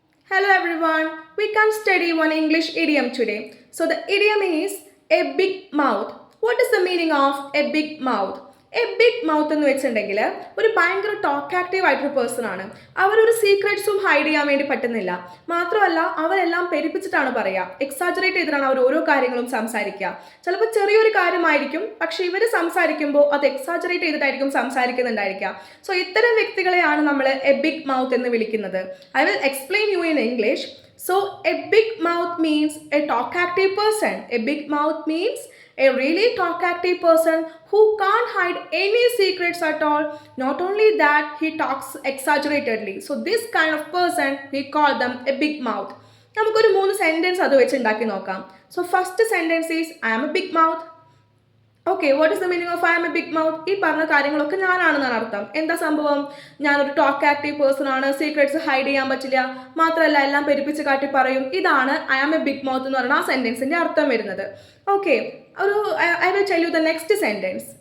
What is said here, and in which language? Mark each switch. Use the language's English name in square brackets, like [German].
[English] Hello everyone, we can study one English idiom today. So the idiom is a big mouth. What is the meaning of a big mouth? [Malayalam] A big mouth എന്ന് വെച്ചിട്ടുണ്ടെങ്കിൽ ഒരു ഭയങ്കര talk active ആയിട്ടൊരു person ആണ്. അവരൊരു സീക്രട്സും hide ചെയ്യാൻ വേണ്ടി പറ്റുന്നില്ല. മാത്രമല്ല അവരെല്ലാം പെരുപ്പിച്ചിട്ടാണ് പറയുക, എക്സാജറേറ്റ് ചെയ്തിട്ടാണ് അവർ ഓരോ കാര്യങ്ങളും സംസാരിക്കുക. ചിലപ്പോൾ ചെറിയൊരു കാര്യമായിരിക്കും, പക്ഷെ ഇവർ സംസാരിക്കുമ്പോൾ അത് എക്സാജറേറ്റ് ചെയ്തിട്ടായിരിക്കും സംസാരിക്കുന്നുണ്ടായിരിക്കുക. സോ ഇത്തരം വ്യക്തികളെയാണ് നമ്മൾ എ ബിഗ് മൗത്ത് എന്ന് വിളിക്കുന്നത്. [English] I will explain you in English. So a big mouth means a talk active person. A big mouth means a really talk active person who can't hide any secrets at all. Not only that, he talks exaggeratedly. So this kind of person, we call them a big mouth. [Malayalam] നമുക്കൊരു 3 sentence അത് വെച്ച് ഉണ്ടാക്കി നോക്കാം. [English] So first sentence is I am a big mouth. Okay, what is the meaning of I am a big mouth? [Malayalam] ഈ പറഞ്ഞ കാര്യങ്ങളൊക്കെ ഞാനാണെന്നാണ് അർത്ഥം. എന്താ സംഭവം? ഞാനൊരു ടോക്ക് ആക്റ്റീവ് പേഴ്സൺ ആണ്, സീക്രട്സ് ഹൈഡ് ചെയ്യാൻ പറ്റില്ല, മാത്രമല്ല എല്ലാം പെരുപ്പിച്ച് കാട്ടി പറയും. ഇതാണ് I am a big mouth എന്ന് പറഞ്ഞാൽ ആ സെന്റൻസിന്റെ അർത്ഥം വരുന്നത്. [English] Okay, I will tell you the next sentence.